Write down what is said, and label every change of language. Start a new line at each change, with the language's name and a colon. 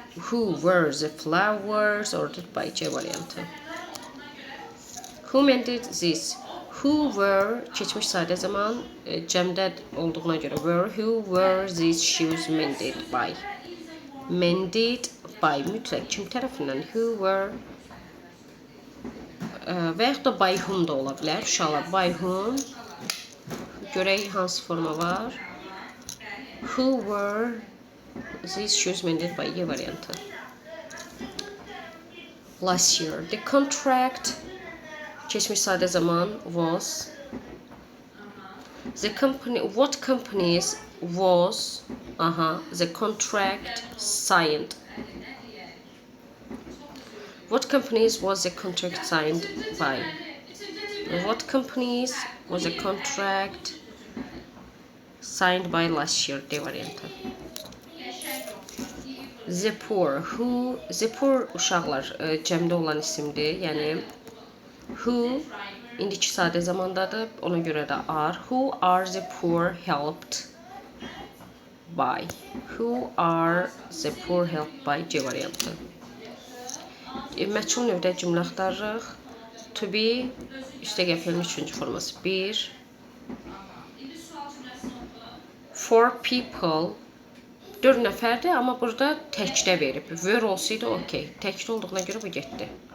English: Who were the flowers ordered by
Azerbaijani: C variantı.
English: Who mended this? Who were
Azerbaijani: keçmiş sadə zaman cəmdə olduğuna görə
English: were. Who were these shoes mended by? Mended by
Azerbaijani: mütləq kim tərəfindən?
English: Who were
Azerbaijani: və yaxud da by whom da ola bilər. Uşaqlar by whom. Görək hansı forma var.
English: Who were these shoes mended by
Azerbaijani: Y variantı.
English: Last year. The contract
Azerbaijani: keçmiş sadə zaman
English: was. The company, what companies was the contract signed? What companies was the contract signed by? What companies was the contract signed by last year?
Azerbaijani: D variantı.
English: The poor. Who? The poor
Azerbaijani: uşaqlar cəmdə olan isimdir. Yəni who indiki sadə zamandadır. Ona görə də are.
English: Who are the poor helped by? Who are the poor helped by?
Azerbaijani: C variantı. Məchul növdə cümlə axtarırıq. To be üstəgəl feilin üçüncü forması 1. For people 4 nəfərdir, amma burada təkdə verib. Were olsaydı okey. Təkdə olduğuna görə bu getdi.